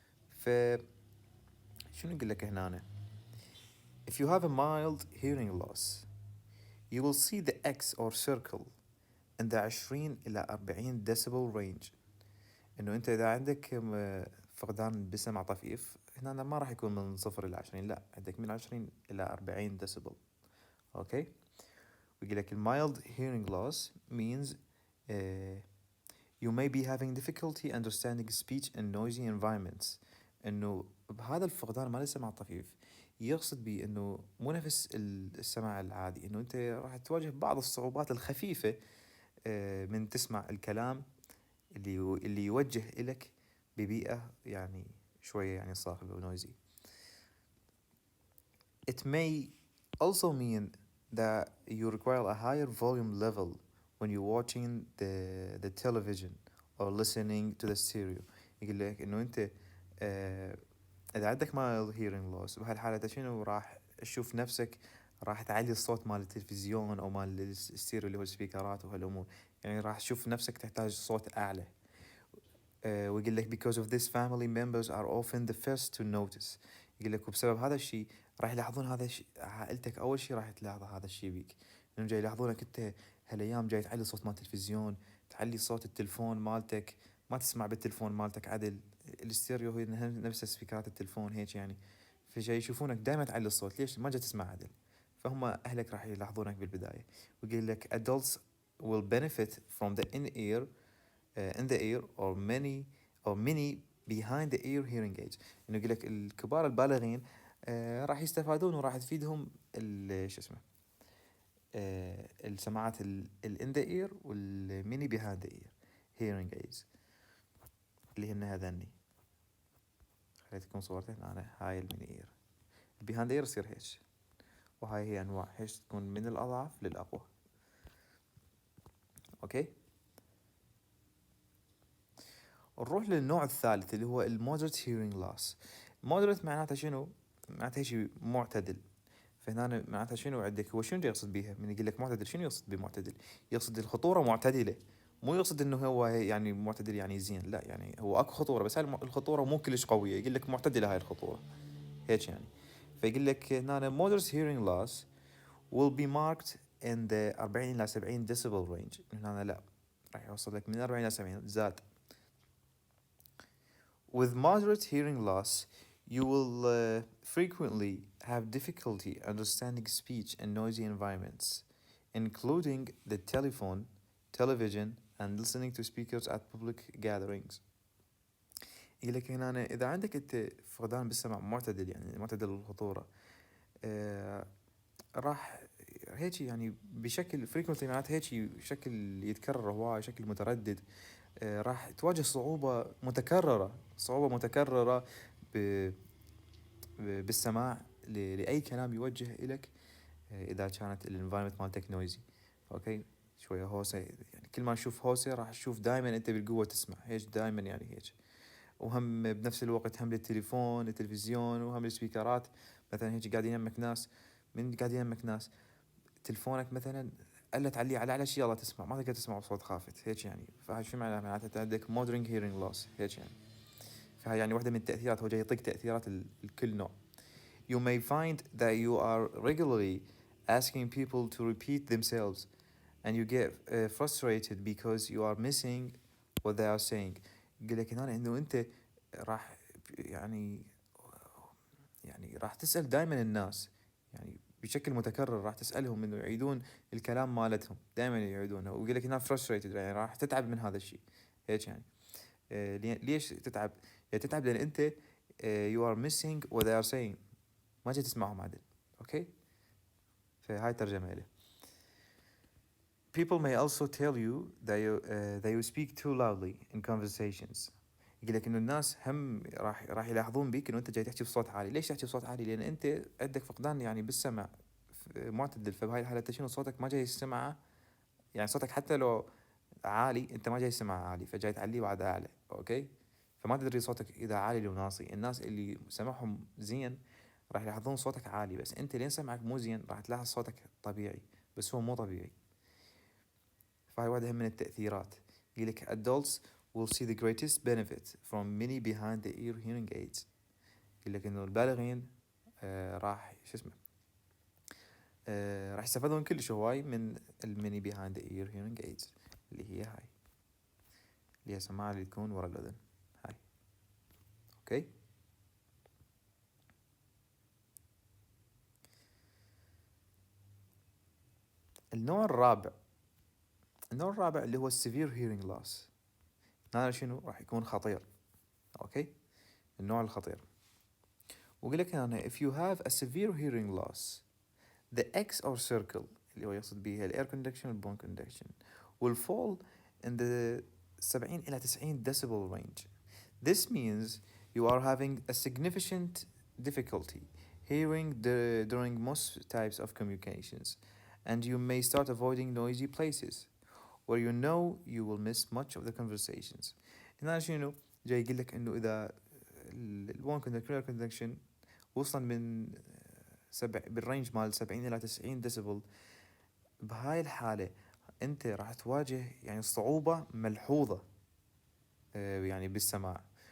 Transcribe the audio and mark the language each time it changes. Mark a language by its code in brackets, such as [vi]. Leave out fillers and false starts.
[ar] ف شنو يقول لك هنا؟ [en] If you have a mild hearing loss you will see the X or circle in the 20 [ar] إلى [en] 40 decibel range. [ar] إنه أنت إذا عندك فقدان بسمع طفيف، هنا ما راح يكون من 0 إلى 20، لا عندك من 20 إلى 40 decibel. أوكي، ويقول لك [en] mild hearing loss means you may be having difficulty understanding speech in noisy environments. [ar] إنه بهذا الفقدان مال السمع الطفيف يقصد به انه مو نفس السماع العادي، انه انت راح تواجه بعض الصعوبات الخفيفة من تسمع الكلام اللي يوجه إلك ببيئة يعني شوية يعني صاخبة ونويزي. [en] It may also mean that you require a higher volume level when you're watching the television or listening to the stereo. [ar] يقول لك انه انت اذا عندك mild hearing loss بهالحالة انت شنو راح تشوف نفسك راح تعلي الصوت مال التلفزيون او مال الستيريو اللي هو السبيكرات وهالامور، يعني راح تشوف نفسك تحتاج صوت اعلى. ويقول لك [en] because of this family members are often the first to notice. [ar] يقول لك وبسبب هذا الشيء راح يلاحظون هذا الشيء، عائلتك اول شيء راح تلاحظ هذا الشيء بيك، انهم جاي يلاحظونك انت هالايام جاي تعلي صوت مال التلفزيون، تعلي صوت التلفون مالتك، ما تسمع بالتلفون مالتك عدل، الاستيريو هي نفس سبيكرات التلفون هيك يعني، فجاي يشوفونك دائما تعلي الصوت، ليش ما جاي تسمع عدل؟ فهم اهلك راح يلاحظونك بالبدايه. ويقول لك [en] adults will benefit from the in the ear or many behind the ear hearing aids. [ar] انه يقول لك الكبار البالغين راح يستفادون وراح تفيدهم شو اسمه السماعات in the ear والميني [en] behind the ear hearing aids [ar] اللي هن هذني. خليتكم صورتين انا هاي الميني اير، behind the ear يصير هيك، وهاي هي انواع هيك تكون من الاضعف للاقوى. اوكي، نروح للنوع الثالث اللي هو المودريت هيرينج لاس. مودريت معناتها شنو؟ معناتها شيء معتدل. فهنا معناتها شنو عندك، هو شنو يقصد بيها من يقول لك معتدل؟ شنو يقصد بمعتدل؟ يقصد الخطورة معتدلة، مو يقصد انه هو يعني معتدل يعني زين، لا يعني هو اكو خطورة بس هاي الخطورة مو كلش قوية، يقول لك معتدلة هاي الخطورة هيك يعني. فيقول لك هنا [en] moderate hearing loss will be marked in the 40 [ar] إلى [en] 70 decibel range. [ar] هنا لا راح يوصل لك من 40 إلى 70 زاد. [en] With moderate hearing loss, you will frequently have difficulty understanding speech in noisy environments, including the telephone, television, and listening to speakers at public gatherings. [ar] يقول لك هنا إذا عندك أنت فقدان بالسمع معتدل يعني معتدل الخطورة، راح هيك يعني بشكل frequently معناته هيك بشكل يتكرر هواي شكل متردد، راح تواجه صعوبة متكررة بالسماع لأي كلام يوجه إلك، إذا كانت الانفايرمنت مالتك نويزي. أوكي، شوية هوسة يعني كل ما تشوف هوسة راح تشوف دائما أنت بالقوة تسمع هيك دائما يعني هيك. وهم بنفس الوقت هم للتليفون التلفزيون وهم السبيكرات، مثلا هيك قاعدين يمك ناس، من قاعدين يمك ناس تلفونك مثلا الا تعليه على اعلى شيء يلا تسمع، ما تقدر تسمع بصوت خافت هيك يعني. فهاي شو معناها؟ معناتها عندك مودرنج هيرينج لوس هيك يعني. فهاي يعني واحدة من التأثيرات، هو جاي يعطيك تأثيرات الكل نوع. [en] You may find that you are regularly asking people to repeat themselves and you get frustrated because you are missing what they are saying. [ar] يقول لك هنا انه انت راح يعني راح تسأل دائما الناس يعني بشكل متكرر، راح تسألهم انه يعيدون الكلام مالتهم دائما يعيدونه، ويقول لك هنا frustrated يعني راح تتعب من هذا الشيء هيك يعني. ليش تتعب؟ يعني تتعب لان انت [en] you are missing what they are saying، [ar] ما جاي تسمعهم عدل. اوكي، فهاي ترجمة له. [en] People may also tell you that you speak too loudly in conversations. [ar] يقول لك انه الناس هم راح يلاحظون بيك انه انت جاي تحكي بصوت عالي. ليش تحكي بصوت عالي؟ لان انت عندك فقدان يعني بالسمع معتدل، فبهاي الحالة انت شنو صوتك ما جاي يسمع، يعني صوتك حتى لو عالي انت ما جاي يسمع عالي، فجاي تعليه بعد اعلى. اوكي، فما تدري صوتك اذا عالي لو ناصي. الناس اللي سمعهم زين راح يلاحظون صوتك عالي، بس انت لين سمعك مو زين راح تلاحظ صوتك طبيعي بس هو مو طبيعي. فهاي واحدة من التأثيرات. يقول لك [en] adults will see the greatest benefit from many behind the ear hearing aids. [ar] يقول لك انه البالغين راح شو اسمه راح يستفادون كلش هواي من الميني [en] behind the ear hearing aids [ar] اللي هي هاي، اللي هي سماعة اللي تكون ورا الأذن هاي. اوكي، النوع الرابع اللي هو السيفير هيرينج لوس. هذا شنو راح يكون خطير. اوكي، النوع الخطير. ويقول لك هنا [en] if you have a severe hearing loss the X or circle [ar] اللي هو يقصد بها الاير كوندكشن والبون كوندكشن [en] will fall in the 70 [ar] إلى [en] 90 decibel range. This means you are having a significant difficulty hearing during most types of communications and you may start avoiding noisy places where you know you will miss much of the conversations. [ar] هنا شنو جاي يقول لك انه اذا البون كوندكشن وصلا من بالرينج مال 70 الى 90 ديسيبل، بهاي الحالة انت راح تواجه يعني صعوبة ملحوظة يعني بالسماع.